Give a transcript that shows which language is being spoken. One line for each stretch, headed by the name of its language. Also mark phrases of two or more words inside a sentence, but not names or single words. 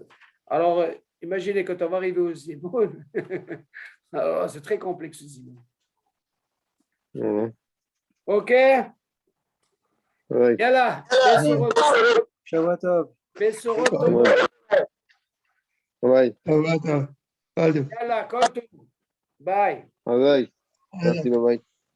French: Alors, imaginez quand on va arriver au Zimoun. Alors, c'est très complexe, le Zimoun. OK? Ouais. Yalla, Shavuot. Bessorot, Ouais. Attends.
Hebrew: Yalla, כל טוב.
French: Bye. Merci, bye bye.